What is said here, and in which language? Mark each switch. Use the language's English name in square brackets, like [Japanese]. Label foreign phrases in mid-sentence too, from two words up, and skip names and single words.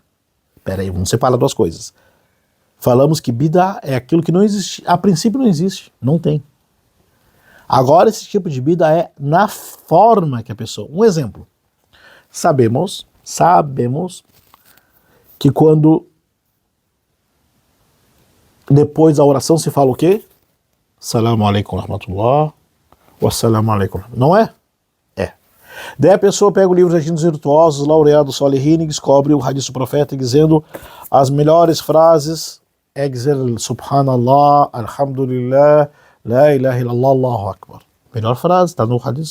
[Portuguese] Peraí, vamos separar duas coisas. Falamos que bid'ah é aquilo que não existe, a princípio não existe, não tem. Agora esse tipo de bid'ah é na forma que a pessoa... Um exemplo. Sabemos que quando depois da oração se fala o quê? [Arabic] السلام عليكم ورحمة الله. وعليكم السلام. [Portuguese] Não é? É. Daí a pessoa pega o livro de Agindo Virtuosos, Laureado Salihin, e descobre o hadith do profeta dizendo as melhores frases é dizer [Arabic] سبحان الله، الحمد لله، لا إله إلا الله، الله أكبر. [Portuguese] Melhor frase, está no hadith.